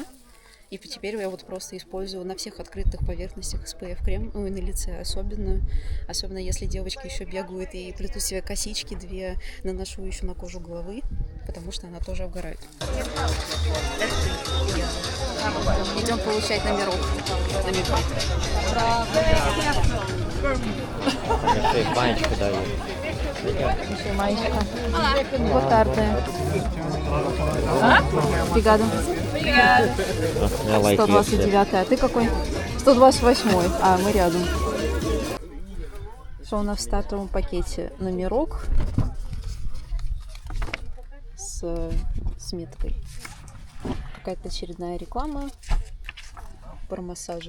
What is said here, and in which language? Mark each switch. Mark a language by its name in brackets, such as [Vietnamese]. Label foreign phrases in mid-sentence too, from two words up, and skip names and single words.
[Russian] И теперь я просто использую на всех открытых поверхностях SPF-крем, и на лице особенно если девочки еще бегают и плетут себе косички 2, наношу еще на кожу головы, потому что она тоже обгорает. Идем получать номерок. Банечку даю. Еще маечка. [Portuguese] Boa tarde. Obrigada. 129. [Russian] А ты какой? 128. А, мы рядом. Что у нас в стартовом пакете? Номерок с меткой. Какая-то очередная реклама про массажи.